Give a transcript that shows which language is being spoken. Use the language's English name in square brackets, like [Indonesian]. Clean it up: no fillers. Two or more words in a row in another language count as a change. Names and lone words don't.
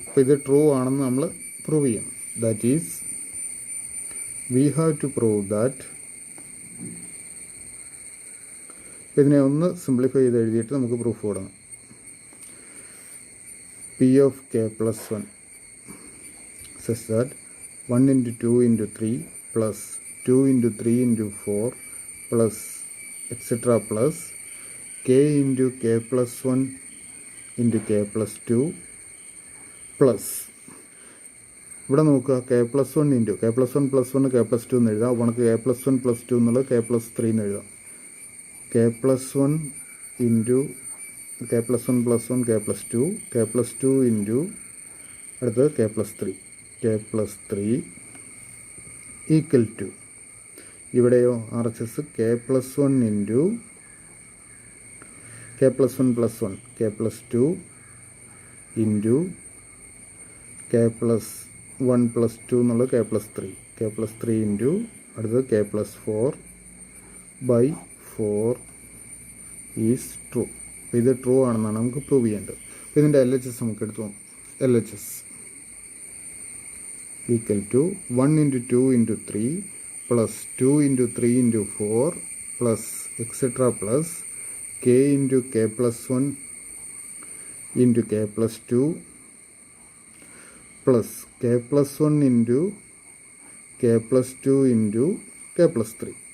[Malayalam] അപ്പോൾ ഇത് ട്രൂ ആണെന്ന് നമ്മൾ പ്രൂവ് ചെയ്യണം. [English] that is we have to prove that. [Malayalam] ഇതിനെ ഒന്ന് സിംപ്ലിഫൈ ചെയ്ത് എഴുതിയിട്ട് നമുക്ക് പ്രൂഫ് കൊടുക്കണം. [English] P of k plus 1 such that 1 into 2 into 3 plus 2 into 3 into 4 plus etc. plus k into k plus 1 into k plus 2 plus [Malayalam] ഇവിടെ നോക്കുക [English] k plus 1 into k plus 1 plus 1 k plus 2 [Malayalam] എന്ന് എഴുതാം. അപ്പോൾ നമുക്ക് [English] k plus 1 plus 2 [Malayalam] എന്നുള്ളത് [English] k plus 3 [Malayalam] എന്ന് എഴുതാം. [English] k plus 1 into k plus 1 plus 1 k plus 2 ഇൻറ്റു അടുത്തത് k plus 3 equal to ഇവിടെയോ RHS k plus 1 ഇൻറ്റു k plus 1 plus 1 k plus 2 ഇൻറ്റു k plus 1 plus 2 എന്നുള്ളത് k plus 3 ഇൻറ്റു അടുത്തത് k plus 4 by 4 is true. [Malayalam] അപ്പോൾ ഇത് ട്രൂ ആണെന്നാണ് നമുക്ക് പ്രൂവ് ചെയ്യേണ്ടത്. അപ്പോൾ ഇതിൻ്റെ LHS നമുക്ക് എടുത്തു നോക്കാം. [English] LHS equal to 1 into 2 into 3 plus 2 into 3 into 4 plus etc plus k into k plus 1 into k plus 2 plus k plus 1 into k plus 2 into k plus 3.